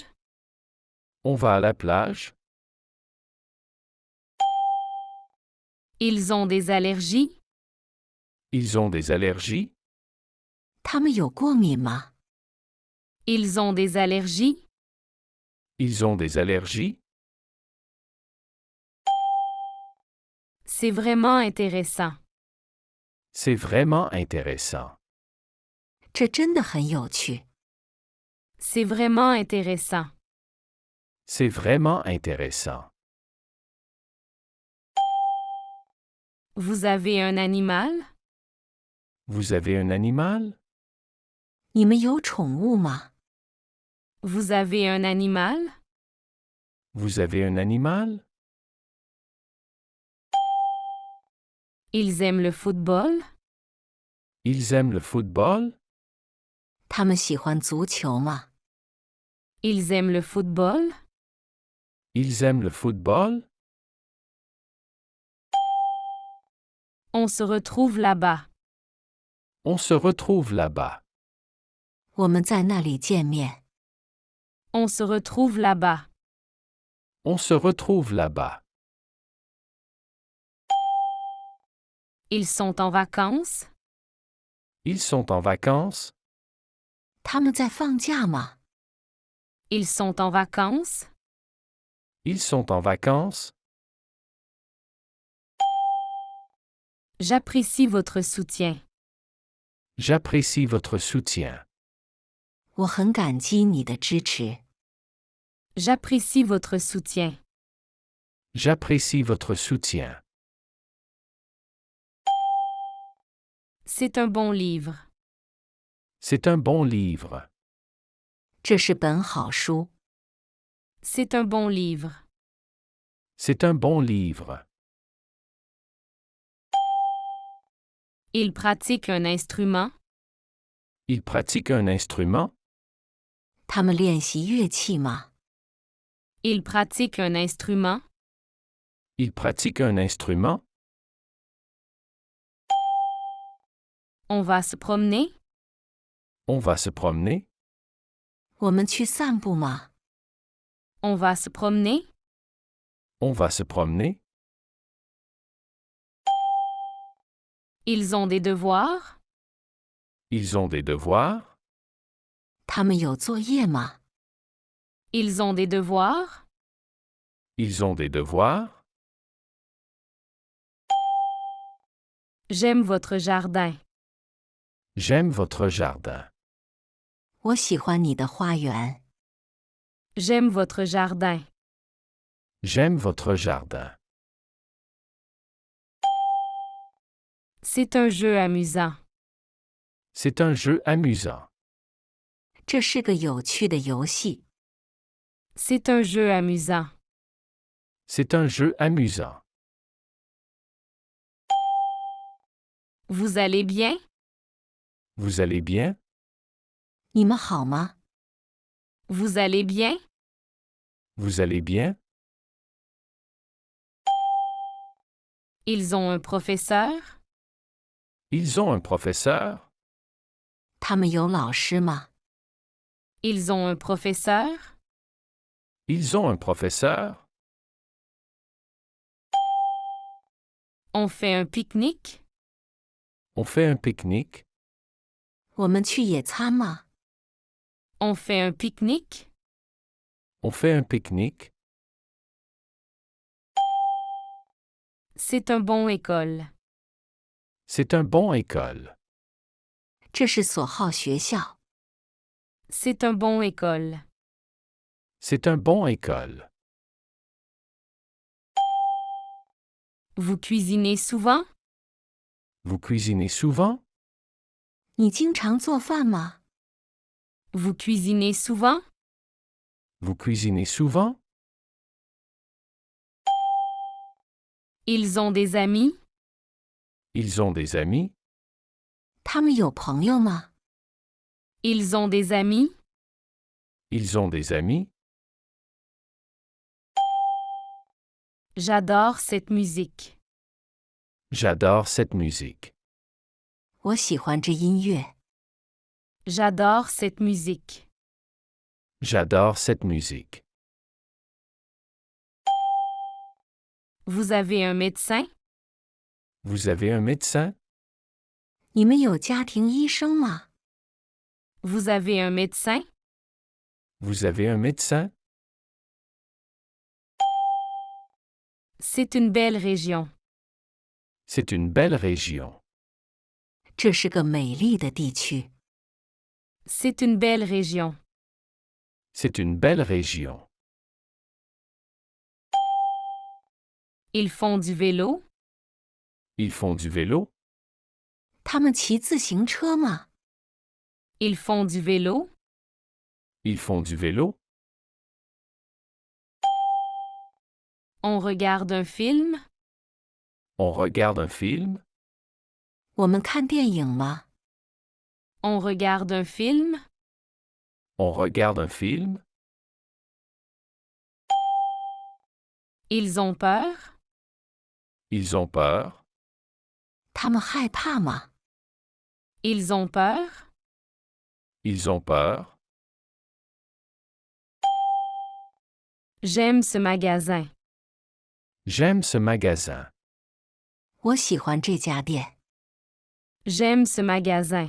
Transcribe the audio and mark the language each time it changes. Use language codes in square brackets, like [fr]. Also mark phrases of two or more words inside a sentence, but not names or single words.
[fr] On va à la plage? Ils ont des allergies? Ils ont des allergies? [zh] 他们有过敏吗？ [fr] Ils ont des allergies? Ils ont des allergies? C'est vraiment intéressant. C'est vraiment intéressant. [zh] 这真的很有趣。 [fr] C'est vraiment intéressant. C'est vraiment intéressant. Vous avez un animal? Vous avez un animal? [zh] 你们有宠物吗？ [fr] Vous avez un animal? Vous avez un animal? Ils aiment le football? Ils aiment le football? [zh] 他们喜欢足球吗？ [fr] Ils aiment le football? Ils aiment le football? On se retrouve là-bas. On se retrouve là-bas. [zh] 我们在那里见面。 [fr] On se retrouve là-bas. On se retrouve là-bas. Ils sont en vacances? Ils sont en vacances? [zh] 他们在放假吗？ [fr] Ils sont en vacances? Ils sont en vacances? J'apprécie votre soutien. J'apprécie votre soutien. [zh] 我很感激你的支持。 [fr] J'apprécie votre soutien. J'apprécie votre soutien. C'est un bon livre. C'est un bon livre. [zh] 这是本好书。 [fr] C'est un bon livre. C'est un bon livre. Il pratique un instrument? Il pratique un instrument? [zh] 他们练习乐器吗？ [fr] Il pratique un instrument? Il pratique un instrument? On va se promener? On va se promener? [zh] 我们去散步吗？ [fr] On va se promener? On va se promener? Ils ont des devoirs? Ils ont des devoirs? [zh] 他们有作业吗？ [fr] Ils ont des devoirs? Ils ont des devoirs? J'aime votre jardin. J'aime votre jardin. [zh] 我喜欢你的花园。 [fr] J'aime votre jardin. J'aime votre jardin. C'est un jeu amusant. C'est un jeu amusant. [zh] 这是个有趣的游戏。 [fr] C'est un jeu amusant. C'est un jeu amusant. Vous allez bien? Vous allez bien? [zh] 你们好吗？ [fr] Vous allez bien? Vous allez bien? Ils ont un professeur? Ils ont un professeur? [zh] 他们有老师吗？ [fr] Ils ont un professeur? Ils ont un professeur? On fait un pique-nique? On fait un pique-nique? [zh] 我们去野餐吗？ [fr] On fait un pique-nique? On fait un pique-nique? C'est un bon école. C'est un bon école. [zh] 这是所好学校。 [fr] C'est un bon école. C'est un bon école. Vous cuisinez souvent? Vous cuisinez souvent? [zh] 你经常做饭吗？ [fr] Vous cuisinez souvent? Vous cuisinez souvent? Ils ont des amis? Ils ont des amis? [zh] 他们有朋友吗？ [fr] Ils ont des amis? Ils ont des amis? J'adore cette musique. J'adore cette musique. [zh] 我喜欢这音乐。 [fr] J'adore cette musique. J'adore cette musique. Vous avez un médecin? Vous avez un médecin? [zh] 你们有家庭医生吗？ [fr] Vous avez un médecin? Vous avez un médecin? C'est une belle région. C'est une belle région. [zh] 这是个美丽的地区。 [fr] C'est une belle région. C'est une belle région. Ils font du vélo? Ils font du vélo? [zh] 他们骑自行车吗？ [fr] Ils font du vélo? Ils font du vélo? On regarde un film? On regarde un film? [zh] 我们看电影吗？ [fr] On regarde un film? On regarde un film? Ils ont peur? Ils ont peur? [zh] 他们害怕吗？ [fr] Ils ont peur? Ils ont peur? J'aime ce magasin. J'aime ce magasin. [zh] 我喜欢这家店。 [fr] J'aime ce magasin.